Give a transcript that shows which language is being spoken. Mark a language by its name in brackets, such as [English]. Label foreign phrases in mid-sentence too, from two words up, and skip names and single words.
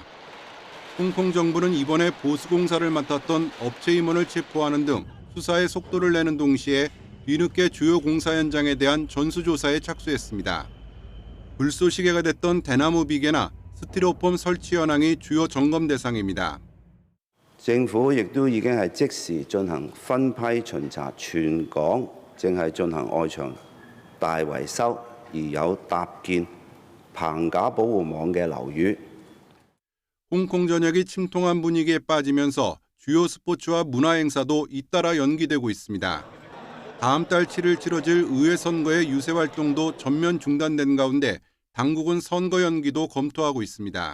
[Korean] 홍콩 정부는 이번에 보수공사를 맡았던 업체 임원을 체포하는 등 수사에 속도를 내는 동시에 뒤늦게 주요 공사 현장에 대한 전수조사에 착수했습니다. 불쏘시개가 됐던 대나무 비계나 스티로폼 설치 현황이 주요 점검 대상입니다. [Cantonese] 政府亦都已經係即時進行分批巡查全港，正係進行外牆大維修而有搭建棚架保護網嘅樓宇。 [Korean] 홍콩 전역이 침통한 분위기에 빠지면서 주요 스포츠와 문화 행사도 잇따라 연기되고 있습니다. 다음 달 7일 치러질 의회 선거의 유세 활동도 전면 중단된 가운데 당국은 선거 연기도 검토하고 있습니다.